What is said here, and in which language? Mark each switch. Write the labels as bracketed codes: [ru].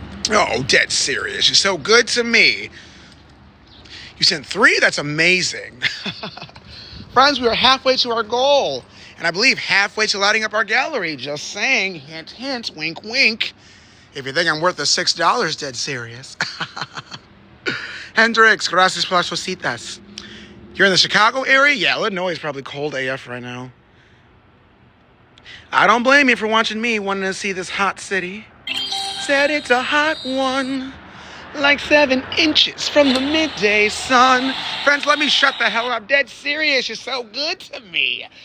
[en] Oh, dead serious. You're so good to me. You sent 3? That's amazing. Friends, we are halfway to our goal. And I believe halfway to lighting up our gallery. Just saying. Hint, hint, wink, wink. If you think I'm worth the $6, dead serious. [es] Hendrix, gracias por las cositas. [en] You're in the Chicago area? Yeah, Illinois is probably cold AF right now. I don't blame you for watching me wanting to see this hot city. Said it's a hot one. Like 7 inches from the midday sun. Friends, let me shut the hell up. Dead serious. You're so good to me.